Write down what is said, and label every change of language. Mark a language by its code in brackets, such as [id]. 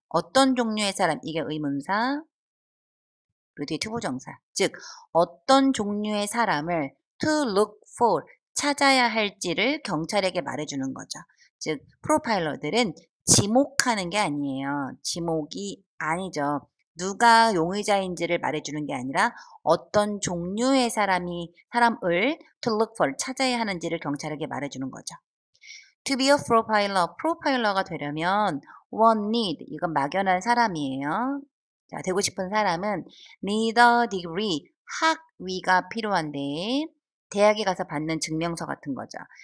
[ko] 어떤 종류의 사람 이게 의문사 그리고 뒤에 투부정사 즉 어떤 종류의 사람을 [en] to look for [ko] 찾아야 할지를 경찰에게 말해주는 거죠. 즉 프로파일러들은 지목하는 게 아니에요. 지목이 아니죠. 누가 용의자인지를 말해주는 게 아니라 어떤 종류의 사람을 [en] to look for [ko] 찾아야 하는지를 경찰에게 말해주는 거죠. [en] To be a profiler, [ko] 프로파일러가 되려면 [en] one need, [ko] 이건 막연한 사람이에요. 자, 되고 싶은 사람은 [en] need a degree, [ko] 학위가 필요한데 대학에 가서 받는 증명서 같은 거죠.